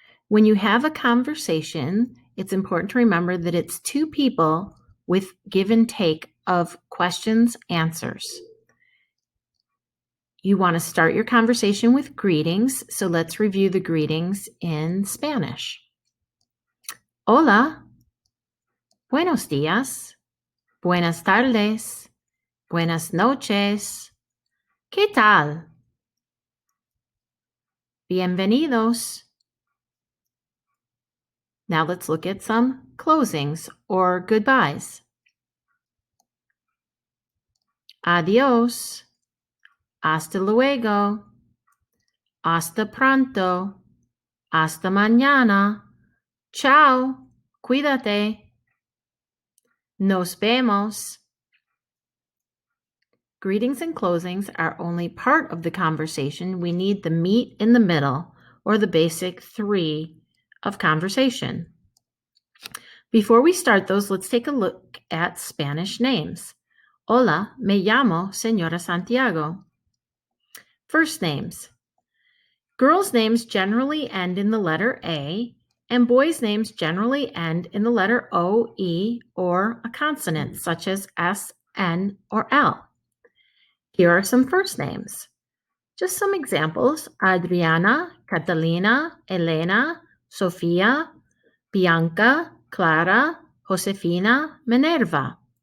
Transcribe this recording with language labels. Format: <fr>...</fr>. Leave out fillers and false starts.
<en>When you have a conversation, it's important to remember that it's two people with give and take of questions, answers. You want to start your conversation with greetings, so let's review the greetings in Spanish.</en> <es>Hola, buenos días, buenas tardes, buenas noches, ¿qué tal? Bienvenidos.</es> <en>Now let's look at some closings or goodbyes.</en> <es>Adios. Hasta luego. Hasta pronto. Hasta mañana. Chao. Cuídate. Nos vemos.</es> <en>Greetings and closings are only part of the conversation. We need the meat in the middle, or the basic three of conversation. Before we start those, let's take a look at Spanish names.</en> <es>Hola, me llamo Señora Santiago.</es> <en>First names. Girls' names generally end in the letter A, and boys' names generally end in the letter O, E, or a consonant such as S, N, or L. Here are some first names. Just some examples: Adriana, Catalina, Elena, Sofia, Bianca, Clara, Josefina, Minerva.</en>